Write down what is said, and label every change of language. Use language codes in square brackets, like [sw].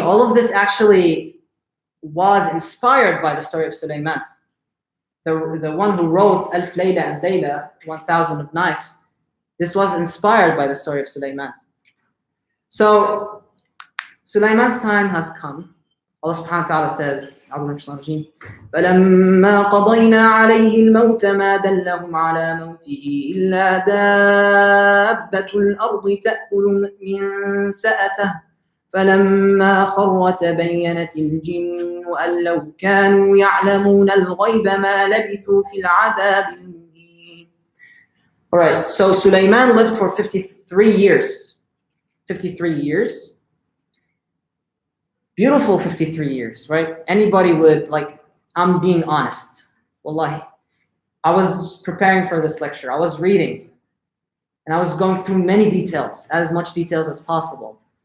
[en] All of this actually was inspired by the story of Sulaiman. The one who wrote Alf Layla and Layla, 1,000 of Nights. This was inspired by the story of Sulaiman. So, Sulaiman's time has come. Allah subhanahu wa ta'ala says, [ar] فَلَمَّا قَضَيْنَا عَلَيْهِ الْمَوْتَ مَا دَلَّهُمْ عَلَى مَوْتِهِ إِلَّا دَابَّةُ الْأَرْضِ تَأْكُلُ مِنْ سَأَتَهُ فَلَمَّا خَرَّ تَبَيَّنَتِ الْجِنُّ أَنْ لَوْ كَانُوا يَعْلَمُونَ الْغَيْبَ مَا لَبِثُوا فِي الْعَذَابِ الْمُهِينِ. [en] All right, so Sulaiman lived for 53 years. 53 years. Beautiful 53 years, right? Anybody would, I'm being honest. Wallahi. I was preparing for this lecture. I was reading. And I was going through many details, as much details as possible.